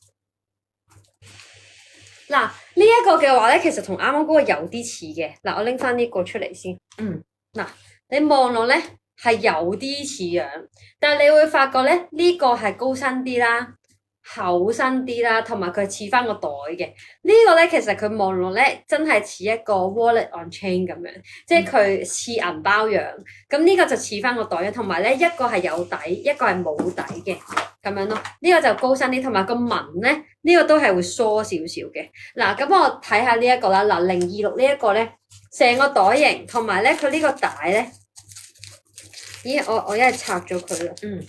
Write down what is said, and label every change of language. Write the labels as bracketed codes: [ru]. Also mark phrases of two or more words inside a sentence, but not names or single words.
[yue] 嗱，呢一個嘅話咧，其實同啱啱嗰個有啲似嘅。嗱，我拎翻呢個出嚟先。嗱，你望落咧係有啲似樣，但係你會發覺咧呢個係高身啲啦，厚身啲啦，同埋佢似翻個袋嘅。呢個咧其實佢望落咧真係似一個 [en] wallet on chain [yue] 咁樣，即係佢似銀包樣。咁呢個就似翻個袋嘅，同埋咧一個係有底，一個係冇底嘅。咁樣咯，呢個就高身啲，同埋個紋咧，呢個都係會疏少少嘅。嗱，咁我睇下呢一個啦。嗱，026呢一個咧，成個袋型，同埋咧佢呢個帶咧，咦，我一係拆咗佢啦。